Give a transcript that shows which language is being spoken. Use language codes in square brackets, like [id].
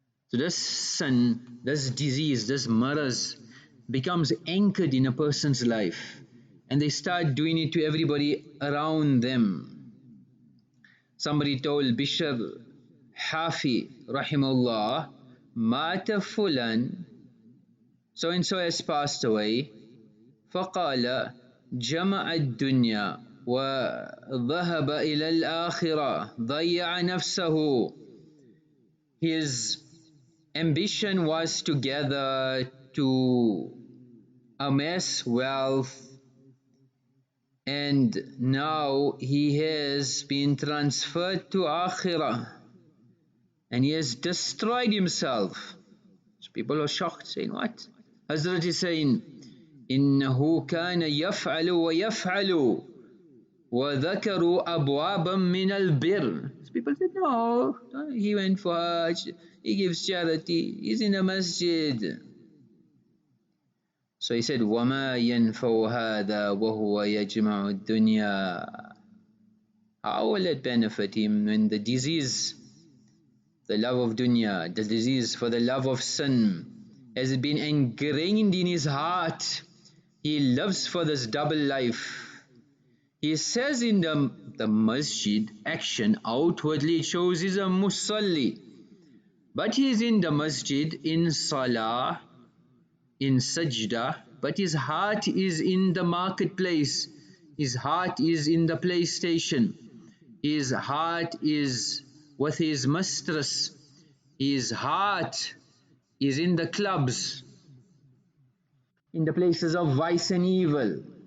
[en] So this sin, this disease, this maraz becomes anchored in a person's life, and they start doing it to everybody around them. Somebody told Bishar, hafy, Rahimahullah, [ar] mata fulan, [en] so and so has passed away. [ar] فقال جمع الدنيا وذهب إلى الآخرة ضيع نفسه. [en] His ambition was to gather, to amass wealth, and now he has been transferred to Akhirah and he has destroyed himself. So people are shocked, saying, what? Hazrat is saying, [ar] إنه كان يفعل ويفعل وذكروا أبوابا من البر. [en] So people said, no, he went for Hajj, he gives charity, he's in a masjid. [ar] So he said, وَمَا يَنْفَوْ هَذَا وَهُوَ يَجْمَعُ الدُّنْيَا. [en] How will it benefit him when the disease, the love of dunya, the disease for the love of sin has been ingrained in his heart? He lives for this double life. He says in the masjid action, outwardly it shows he's a musalli, but he is in the masjid in salah, in sajda, but his heart is in the marketplace, his heart is in the PlayStation, his heart is with his mistress, his heart is in the clubs, in the places of vice and evil.